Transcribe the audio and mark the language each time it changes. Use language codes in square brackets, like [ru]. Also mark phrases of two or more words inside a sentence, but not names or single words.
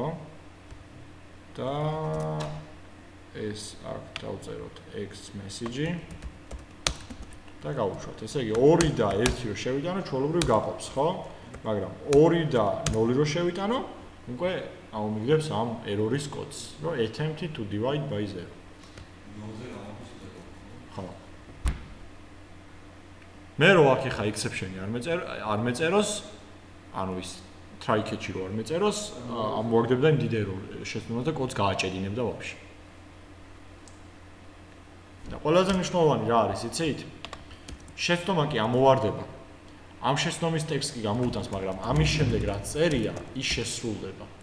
[ka] და ეს აქ დავწეროთ x message და გავუშვათ. ესე იგი 2 და 1 რო შევიტანო ჩვეულებრივ გაყოფს, ხო? მაგრამ 2 და 0 რო შევიტანო, უკვე აუმიგდებს ამ error-ის კოდს, რომ [en] attempt to divide by 0. [ka] 0-ზე გამოდის ზერო. ხო. მე რო აქ ხა exception-ი არ მეწეროს, ანუ ის [en] try catch- [ka] ი რო არ მეწეროს, ამოვაგდებდა იმ დიდ error შეცდომას და კოდს გააჭედინებდა ვაფშე. და ყველაზე მნიშვნელოვანი რა არის, იცით? შეცდომა კი ამოვარდება. ამ შეცდომის ტექსტი კი გამოუტანს, მაგრამ ამის შემდეგ რაც წერია, ის შესრულდება.